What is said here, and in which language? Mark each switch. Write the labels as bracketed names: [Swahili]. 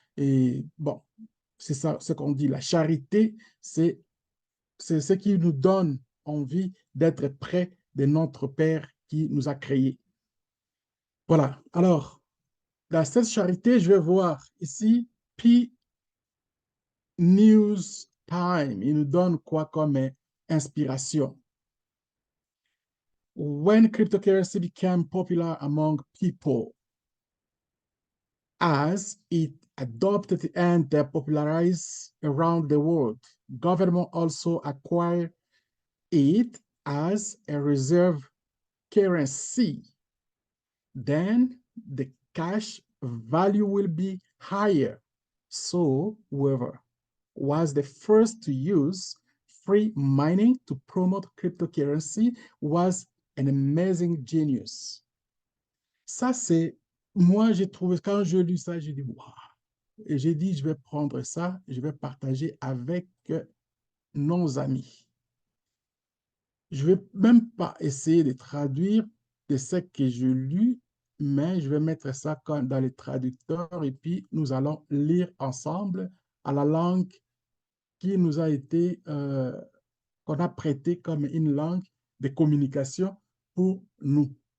[French] Et bon, c'est ça ce qu'on dit. La charité, c'est ce qui nous donne envie d'être près de notre Père qui nous a créés. Voilà. Alors, dans cette charité, je vais voir ici, P News Time. Il nous donne quoi comme inspiration? [English] When cryptocurrency became popular among people, as it adopted and popularized around the world, government also acquired it as a reserve currency. Then the cash value will be higher. So whoever was the first to use free mining to promote cryptocurrency was an amazing genius. [French] Ça, c'est, moi, j'ai trouvé, quand je lu ça, j'ai dit, waouh. Et j'ai dit, je vais prendre ça, je vais partager avec nos amis. Je ne vais même pas essayer de traduire de ce que je lu, mais je vais mettre ça dans les traducteurs et puis nous allons lire ensemble à la langue qui nous a été, qu'on a prêtée comme une langue de communication pour nous.